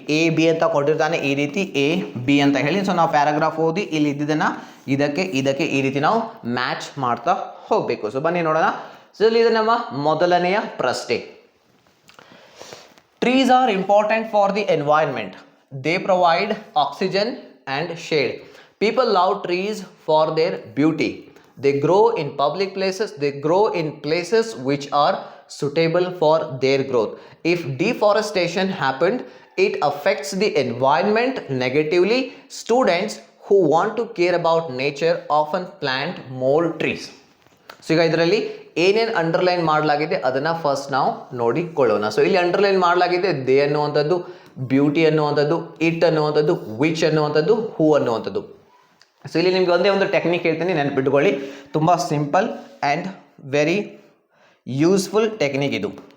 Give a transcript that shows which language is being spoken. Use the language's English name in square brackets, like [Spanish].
[Kannada] A B ಅಂತ ಕೊಟ್ಟಿರ್ತಾನೆ, ಈ ರೀತಿ A B ಅಂತ ಹೇಳಿ. ಸೊ ನಾವು ಪ್ಯಾರಾಗ್ರಾಫ್ ಓದಿ ಇಲ್ಲಿ ಇದ್ದಿದ್ದನ್ನು ಇದಕ್ಕೆ ಈ ರೀತಿ ನಾವು ಮ್ಯಾಚ್ ಮಾಡ್ತಾ ಹೋಗಬೇಕು. ಸೊ ಬನ್ನಿ ನೋಡೋಣ. ಸೊ ಇಲ್ಲಿ ಇದು ನಮ್ಮ ಮೊದಲನೆಯ ಪ್ರಶ್ನೆ. [English] Trees are important for the environment. They provide oxygen and shade. People love trees for their beauty. They grow in public places. They grow in places which are suitable for their growth. If deforestation happened, it affects the environment negatively. Students who want to care about nature often plant more trees. [Kannada] So ಈಗ ಇದರಲ್ಲಿ ಏನೇನು underline ಮಾಡಲಾಗಿದೆ ಅದನ್ನು first ನಾವು ನೋಡಿಕೊಳ್ಳೋಣ. So ಇಲ್ಲಿ underline ಮಾಡಲಾಗಿದೆ they ಅನ್ನುವಂಥದ್ದು, beauty ಅನ್ನುವಂಥದ್ದು, ಇಟ್ ಅನ್ನುವಂಥದ್ದು, ವಿಚ್ ಅನ್ನುವಂಥದ್ದು, ಹೂ ಅನ್ನುವಂಥದ್ದು. ಸೊ ಇಲ್ಲಿ ನಿಮ್ಗೆ ಒಂದೇ ಒಂದು ಟೆಕ್ನಿಕ್ ಹೇಳ್ತೀನಿ, ನೆನಪಿಟ್ಕೊಳ್ಳಿ. ತುಂಬ [English] simple and very useful technique [Kannada] ಇದು.